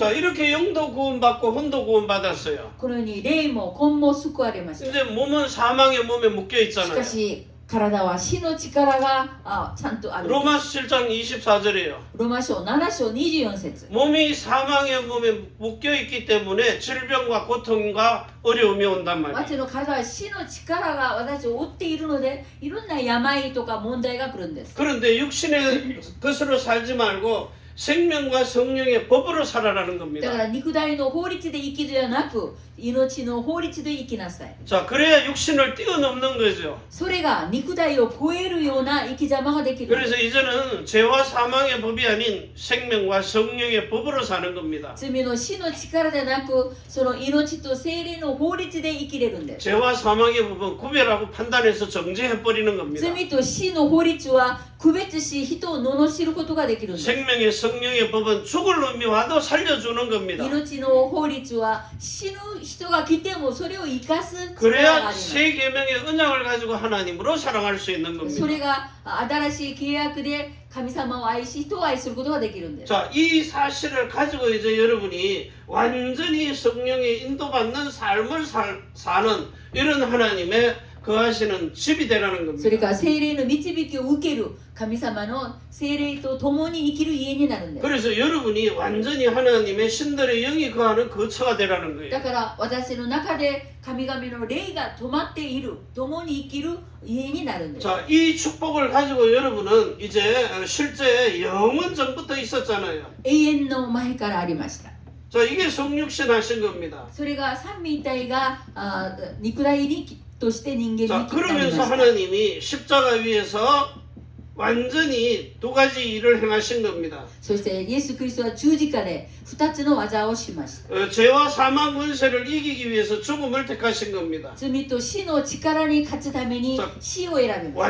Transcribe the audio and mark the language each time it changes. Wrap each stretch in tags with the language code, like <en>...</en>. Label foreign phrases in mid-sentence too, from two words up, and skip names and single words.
<ko>자, 이렇게 영도 구원받고 혼도 구원받았어요.</ko> <ja>このように霊も魂も救われました。</ja> <ko>근데 몸은 사망의 몸에 묶여</ko> <ja>し</ja> <ko>있잖아요.</ko> <ja>かし体は死の力がちゃんとある。</ja> <ko>로마서 7장 24절이에요.</ko> <ja>ローマ書7章24節</ja> <ko>몸이 사망의 몸에 묶여 있기 때문에 질병과 고통과 어려움이 온단 말이에요.</ko> <ja>私の体は死の力が私を追っているのでいろんな病とか問題が来るんです。</ja> <ko>그런데 육신의 것으로 살지 말고 생명과 성령의 법으로 살아라는</ko> <ja>だか</ja> <ko>겁니다.</ko> <ja>ら肉体の法律で生きるではなく命の法律で生きなさい。</ja> <ko>자, 그래야 육신을 뛰어넘는 거죠.</ko> <ja>それが肉体を超えるような生き様ができる。</ja> <ko>그래서 이제는 죄와 사망의 법이 아닌 생명과 성령의 법으로 사는 겁니다.</ko> <ja>罪の死の力でなくその命と精霊の法律で生きれるんです。</ja> <ko>죄와 사망의 법은 구별하고 판단해서 정죄해 버리는 겁니다.</ko> <ja>罪と死の法律は区別し人を罵ることができるんです。</ja> <ko>생명의 성령의 법은 죽을 놈이 와도 살려주는 겁니다.</ko> <ja>命の法律は死ぬ人が来てもそれを生かす力があり</ja> <ko>그래야</ko> <ja>ます。</ja> <ko>새 계명의 언약을 가지고 하나님으로 사랑할 수 있는</ko> <ja>それ</ja> <ko>겁니다.</ko> <ja>が新しい契約で神様を愛し人を愛することができるんです。</ja> <ko>자, 이 사실을 가지고 이제 여러분이 완전히 성령의 인도받는 삶을 사는 이런 하나님의 거하시는 집이 되라는</ko> <ja>そ</ja> <ko>겁니다.</ko> <ja>れから聖霊の導きを受ける神様の聖霊と共に生きる家になるんです。</ja> <ko>그래서 여러분이 완전히 하나님의 신들의 영이 거하는 거처가 되라는</ko> <ja>だ</ja> <ko>거예요.</ko> <ja>から私の中で神々の霊が止まっている共に生きる家になるんです。</ja> <ko>자, 이 축복을 가지고 여러분은 이제 실제 영원 전부터 있었잖아요.</ko> <ja>永遠の前からありました。</ja> <ko>자, 이게 성육신 하신 겁니다.</ko> <ja>それが三位一体が肉体にとして人間に</ja> <ko>자,</ko> <ja>来たりま</ja> <ko>그러면서</ko> <ja>した。</ja> <ko>하나님이 십자가 위에서 완전히 두 가지 일을 행하신 겁니다.</ko> <ja>そしてイエス・キリストは十字架で2つの技をしました。</ja> <ko>죄와 사망 권세를 이기기 위해서 죽음을 택하신 겁니다.</ko> <ja>罪と死の力に勝つために死を選びました。</ja>